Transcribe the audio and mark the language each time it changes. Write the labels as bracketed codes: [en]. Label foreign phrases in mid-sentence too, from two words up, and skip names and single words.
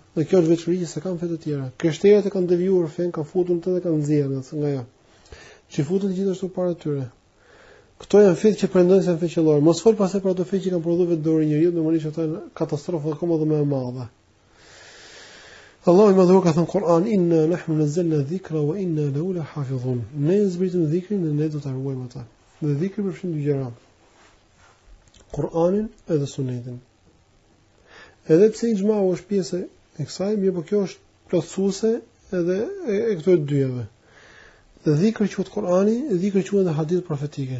[sq] Dhe kjo është veçori që s'kan fe të tjera. Krishterët e kanë devijuar fen, kanë futur të dhe kanë nxjerrë nga ajo. Që futën gjithashtu para tyre. Këto janë fe që pretendojnë se janë fe qellore. Mos fol pastaj për ato fe që kanë prodhuar vetë dorë njeriu, normalisht ato janë katastrofë akoma më e madhe. Allahu më dhuroi ka thënë Kur'an: [ar] "إنا نحن نزلنا الذكر وإنا له لحافظون." [sq] Ne zbritëm dhikrin dhe ne do ta ruajmë atë. Dhe dhikri përfshin dy gjëra: Kur'anin edhe Sunetin. Edhe pse ixhmau është pjesë e kësaj, mirë po kjo është plotësuese edhe e këtyre dyjave. Dhikri quhet Kur'ani, dhikri quhet edhe hadith profetike.